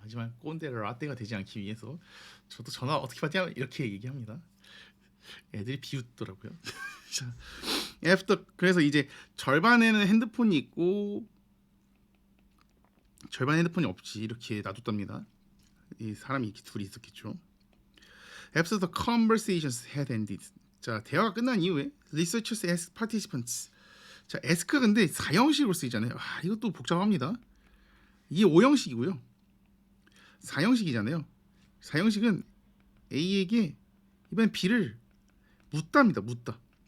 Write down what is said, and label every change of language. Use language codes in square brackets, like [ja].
[ko] 하지만 꼰대 라떼가 되지 않기 위해서 저도 전화 어떻게 받냐 이렇게 얘기합니다. 애들이 비웃더라고요. 자, after 그래서 이제 절반에는 핸드폰이 있고 절반 핸드폰이 없지 이렇게 놔뒀답니다. 이 사람이 이렇게 둘이 있었겠죠. [en] After the conversations had ended. [ko] 자, 대화가 끝난 이후에 [en] researchers asked participants. [ko] 자, ask 근데 4형식으로 쓰이잖아요. 이것도 복잡합니다. 이게 5형식이고요. 4형식이잖아요. 4형식은 A에게 이번엔 B를 묻답니다. 묻다.